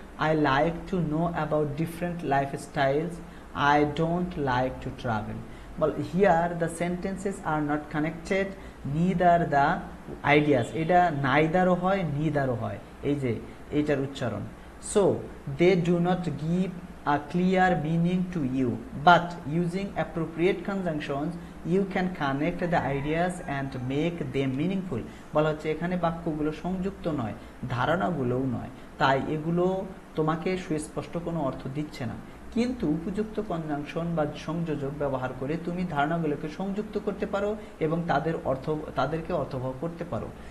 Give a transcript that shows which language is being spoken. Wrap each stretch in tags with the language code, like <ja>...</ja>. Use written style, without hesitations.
<en>I like to know about different lifestyles. I don't like to travel. But here the sentences are not connected, neither the ideas.</en> <bn>এটা neither হয় neither হয়, এই যে এইটার উচ্চারণ।</bn> <en>So they do not give a clear meaning to you, but using appropriate conjunctions you can connect the ideas and make them meaningful.</en> <bn>বলা হচ্ছে এখানে বাক্যগুলো সংযুক্ত নয়, ধারণাগুলোও নয়, তাই এগুলো তোমাকে সুস্পষ্ট কোনো অর্থ দিচ্ছে না, কিন্তু উপযুক্ত কনজাংশন বা সংযোজক ব্যবহার করে তুমি ধারণাগুলোকে সংযুক্ত করতে পারো এবং তাদেরকে অর্থবহ করতে পারো।</bn>